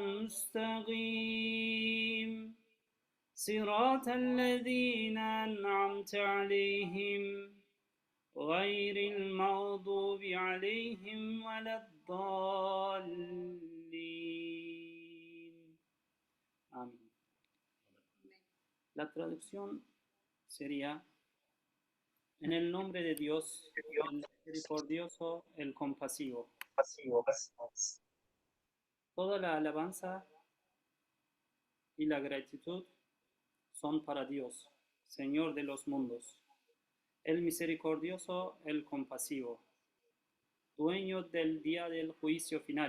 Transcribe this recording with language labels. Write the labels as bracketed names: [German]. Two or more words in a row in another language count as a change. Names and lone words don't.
[Arabic] المستقيم صراط الذين أنعمت عليهم غير المغضوب عليهم ولا الضالين. [Spanish] Amén. La traducción sería: en el nombre de Dios, el misericordioso, el compasivo. Toda la alabanza y la gratitud son para Dios, Señor de los mundos, el misericordioso, el compasivo, dueño del día del juicio final.